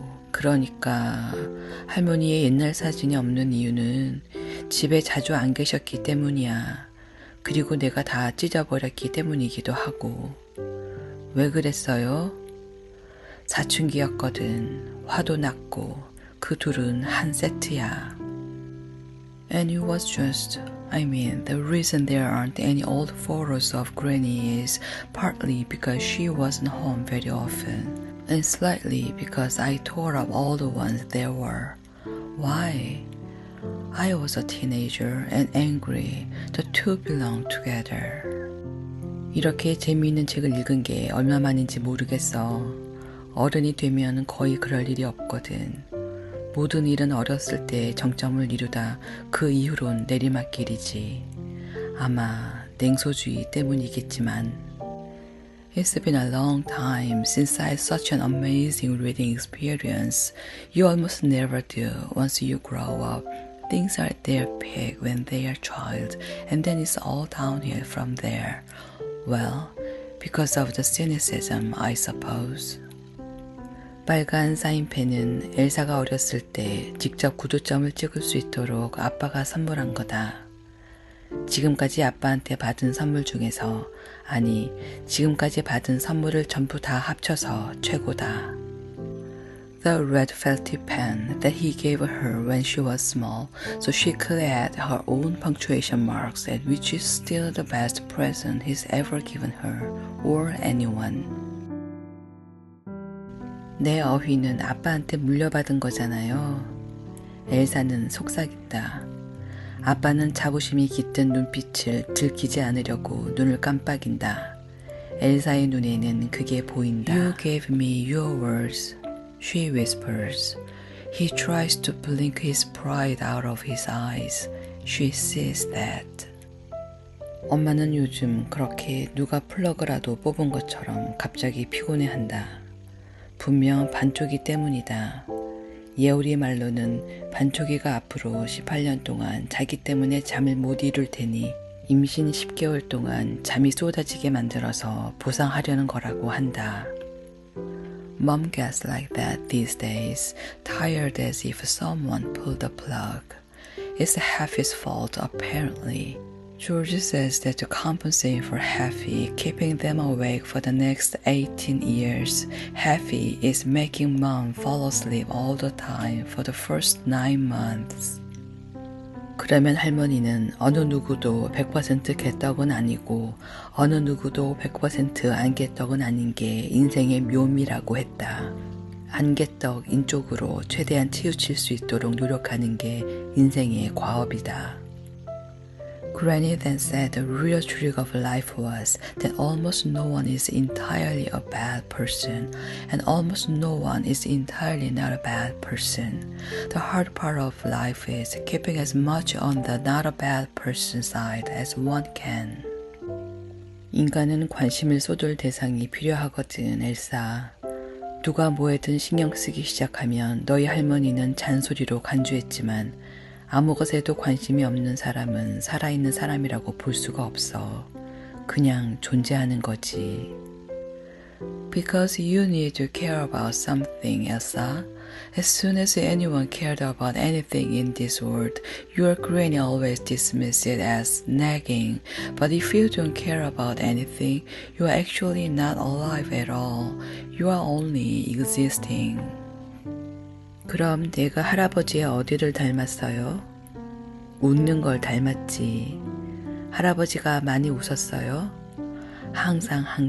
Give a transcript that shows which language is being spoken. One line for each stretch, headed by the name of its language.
Korean: 그러니까 할머니의 옛날 사진이 없는 이유는 집에 자주 안 계셨기 때문이야. 그리고 내가 다 찢어버렸기 때문이기도 하고. 왜 그랬어요? 사춘기였거든. 화도 났고 그 둘은 한 세트야.
English: And it was the reason there aren't any old photos of Granny is partly because she wasn't home very often, and slightly because I tore up all the ones there were. Why? I was a teenager and angry. The two belonged together.
Korean: 이렇게 재미있는 책을 읽은 게 얼마만인지 모르겠어. 어른이 되면 거의 그럴 일이 없거든. 모든 일은 어렸을 때 정점을 이루다 그 이후론 내리막길이지. 아마 냉소주의 때문이겠지만.
English: It's been a long time since I had such an amazing reading experience. You almost never do once you grow up. Things are at their peak when they are a child, and then it's all downhill from there. Well, because of the cynicism, I suppose.
Korean: 빨간 사인펜은 엘사가 어렸을 때 직접 구두점을 찍을 수 있도록 아빠가 선물한 거다. 지금까지 아빠한테 받은 선물 중에서, 아니, 지금까지 받은 선물을 전부 다 합쳐서 최고다.
English: The red felt tip pen that he gave her when she was small, so she could add her own punctuation marks, and which is still the best present he's ever given her or anyone.
Korean: 내 어휘는 아빠한테 물려받은 거잖아요. 엘사는 속삭인다. 아빠는 자부심이 깃든 눈빛을 들키지 않으려고 눈을 깜빡인다. 엘사의 눈에는 그게 보인다.
English: You gave me your words, she whispers. He tries to blink his pride out of his eyes. She sees that.
Korean: 엄마는 요즘 그렇게 누가 플러그라도 뽑은 것처럼 갑자기 피곤해한다. 분명 반쪽이 때문이다. 예우리 말로는 반쪽이가 앞으로 18년 동안 자기 때문에 잠을 못 이룰 테니 임신 10개월 동안 잠이 쏟아지게 만들어서 보상하려는 거라고 한다.
English: Mom gets like that these days, tired as if someone pulled the plug. It's Happy's fault apparently. George says that to compensate for Happy keeping them awake for the next 18 years, Happy is making Mom fall asleep all the time for the first 9 months.
Korean: 그러면 할머니는 어느 누구도 100% 개떡은 아니고 어느 누구도 100% 안개떡은 아닌 게 인생의 묘미라고 했다. 안개떡인 쪽으로 최대한 치우칠 수 있도록 노력하는 게 인생의 과업이다.
English: Granny then said the real trick of life was that almost no one is entirely a bad person, and almost no one is entirely not a bad person. The hard part of life is keeping as much on the not a bad person side as one can.
Korean: 인간은 관심을 쏟을 대상이 필요하거든, 엘사. 누가 뭐에든 신경 쓰기 시작하면 너희 할머니는 잔소리로 간주했지만 아무 것에도 관심이 없는 사람은 살아있는 사람이라고 볼 수가 없어. 그냥 존재하는 거지.
English: Because you need to care about something, Elsa. As soon as anyone cared about anything in this world, your granny always dismissed it as nagging. But if you don't care about anything, you are actually not alive at all. You are only existing.
Korean: 그럼 내가 할아버지의 어디를 닮았어요? 웃는 걸 닮았지. 할아버지가 많이 웃었어요? 항상.